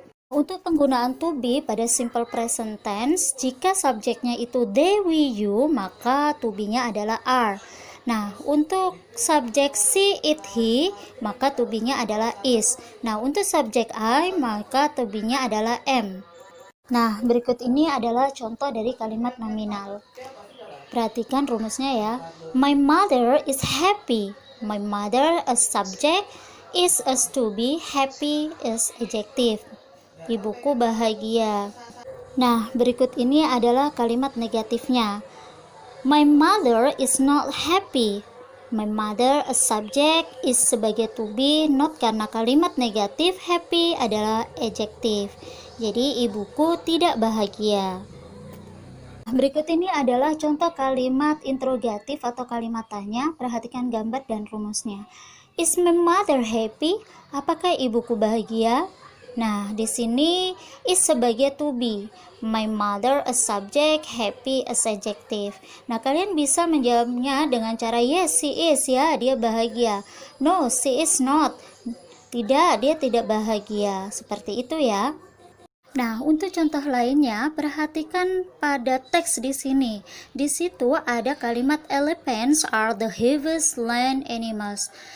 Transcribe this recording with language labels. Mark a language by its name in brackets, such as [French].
[Indonesian] Untuk penggunaan to be pada simple present tense, jika subjeknya itu they, we, you, maka to be-nya adalah are. Nah, untuk subjek she, it, he, maka to be-nya adalah is. Nah, untuk subjek I, maka to be-nya adalah am. Nah, berikut ini adalah contoh dari kalimat nominal. [English] Perhatikan rumusnya ya. My mother is happy. My mother as subject, is as to be, happy as adjective. [Indonesian] Ibuku bahagia. Nah, berikut ini adalah kalimat negatifnya. [English] My mother is not happy. My mother as subject is sebagai to be, not karena kalimat negatif, happy adalah adjective. [Indonesian] Jadi ibuku tidak bahagia. Berikut ini adalah contoh kalimat interrogatif atau kalimat tanya. Perhatikan gambar dan rumusnya. Is my mother happy? Apakah ibuku bahagia? Nah, di sini is sebagai to be. [English] My mother a subject, happy as adjective. [Indonesian] Nah, kalian bisa menjawabnya dengan cara yes, she is, ya, dia bahagia. [English] No, she is not. Tidak, dia tidak bahagia. [Indonesian] Seperti itu ya. Nah, untuk contoh lainnya, perhatikan pada teks di sini. Di situ ada kalimat elephants are the heaviest land animals.